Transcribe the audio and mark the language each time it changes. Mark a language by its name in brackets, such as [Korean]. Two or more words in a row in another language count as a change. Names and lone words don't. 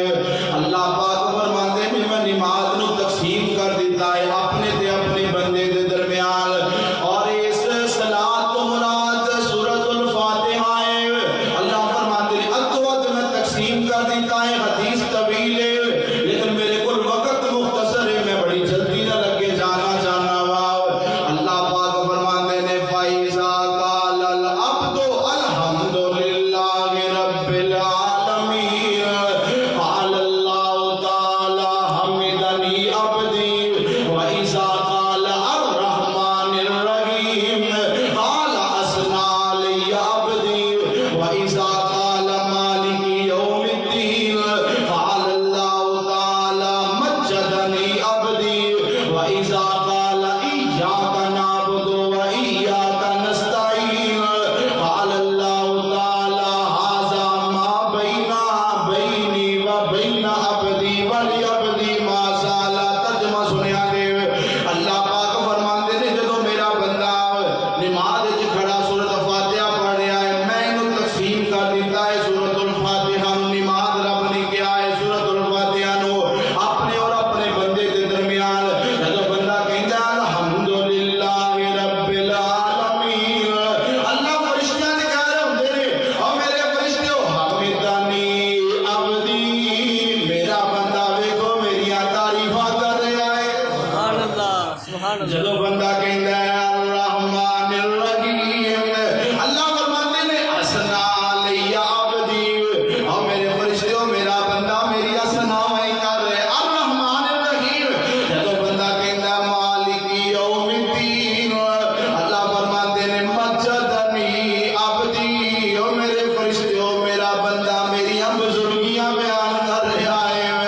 [Punjabi] اللہ پاک فرماتے ہیں میں نماز نو تقسیم کر دیتا ہے اپنے تے اپنے بندے دے درمیان، اور اس صلاۃ تو مراد سورۃ الفاتحہ ہے۔ اللہ فرماتے ہیں ادوت میں تقسیم کر دیتا ہے۔ حدیث طویل ہے لیکن میرے کل وقت مختصر ہے، میں بڑی جلدی نہ لگے جانا چاہنا وا۔ اللہ پاک فرماتے ہیں [Arabic] فَإِذَا قَالَ الْعَبْدُ الْحَمْدُ لِلَّهِ رَبِّ الْعَالَمِينَ قَالَ اللَّهُ تَعَالَى حَمِدَنِي عَبْدِي، وَإِذَا قَالَ الرَّحْمَنِ الرَّحِيمِ قَالَ أَثْنَى عَلَيَّ عَبْدِي، وَإِذَا قَالَ مَالِكِ يَوْمِ الدِّينِ قَالَ اللَّهُ تَعَالَى مَجَّدَنِي عَبْدِي، وَإِذَا قَالَ إِيَّاكَ نَعْبُدُ وَإِيَّاكَ نَسْتَعِينُ قَالَ اللَّهُ تَعَالَى هَذَا مَا بَيْنِي وَبَيْنَ عَبْدِي وَلِعَبْدِي مَا سَأَلَ۔ [Punjabi] ترجمہ سنیا دے، اللہ پاک فرماتے ہیں جدوں میرا بندہ نماز وچ کھڑا سورۃ فاتحہ پڑھ رہا ہے، میں انہوں تقسیم کر دیتا ہے سورۃ الفاتحہ نو۔ نماز رب نے کیا ہے سورۃ الفاتحہ نو اپنے اور اپنے بندے دے درمیان۔ جدوں بندہ کہندا ہے [Arabic] الحمدللہ رب العالمین، [Punjabi] اللہ فرشتیاں نے کہہ رہے ہوندے نے او میرے فرشتیو [Arabic] حمدنی عبدی، [Punjabi] میرا بندہ ویکھو میریاں تعریفاں کر رہا ہے۔ [Arabic] سبحان اللہ، سبحان اللہ۔ [Punjabi] جدو بندہ کہندا ہے [Arabic] الرحمن الرحیم، [Punjabi] اللہ فرماتے ہیں [Arabic] اثنا علی عبدی، [Punjabi] او میرے فرشتوں میرا بندہ میری ثناء کر رہے۔ [Arabic] الرحمن الرحیم، [Punjabi] جدو بندہ کہندا ہے [Arabic] مالک یوم الدین، [Punjabi] اللہ فرماتے ہیں [Arabic] مجدنی عبدی، [Punjabi] او میرے فرشتوں میرا بندہ میری بزرگیاں بیان کر رہا ہے۔